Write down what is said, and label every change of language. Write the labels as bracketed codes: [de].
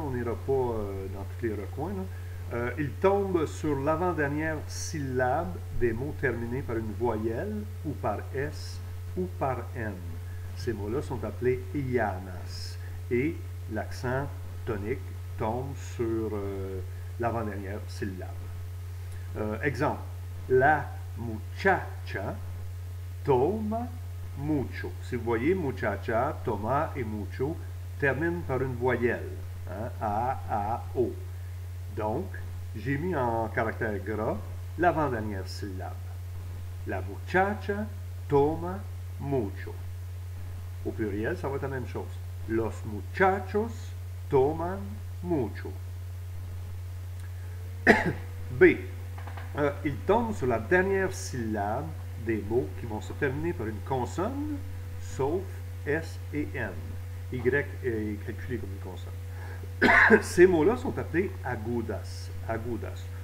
[fr] On n'ira pas dans tous les recoins, là. Il tombe sur l'avant-dernière syllabe des mots terminés par une voyelle ou par S ou par N. Ces mots-là sont appelés ianas. Et l'accent tonique tombe sur l'avant-dernière syllabe. [es] Exemple, la muchacha toma mucho. [fr] Si vous voyez, muchacha, toma et mucho terminent par une voyelle, hein, A, O. Donc, j'ai mis en caractère gras l'avant-dernière syllabe. [es] La muchacha toma mucho. [fr] Au pluriel, ça va être la même chose. [es] Los muchachos toman mucho. [fr] B. Il tombe sur la dernière syllabe des mots qui vont se terminer par une consonne, sauf S et N. Y est calculé comme une consonne. Ces mots-là sont appelés agudas. Agudas.